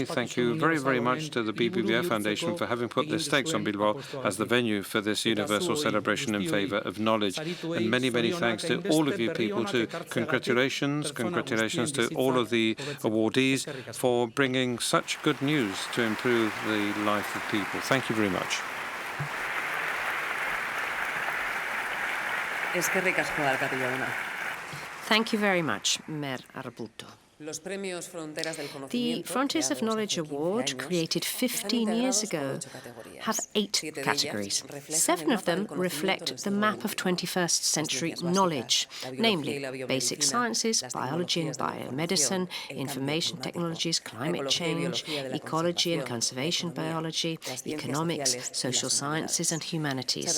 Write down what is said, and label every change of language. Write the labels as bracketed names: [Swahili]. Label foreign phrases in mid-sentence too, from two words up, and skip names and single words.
[English] Thank you very much to the BBVA Foundation for having put their stakes on Bilbao as the venue for this universal celebration in favor of knowledge. And many thanks to all of you people too. Congratulations to all of the awardees for bringing such good news to improve the life of people. Thank you very much. [Basque] Eskerrik asko, alkate jauna. [English] Thank you very much, Mer Arbuto. The Frontiers of Knowledge Award, created 15 years ago, have 8 categories. 7 of them reflect the map of 21st century knowledge, namely basic sciences, biology and biomedicine, information technologies, climate change, ecology and conservation biology, economics, social sciences and humanities.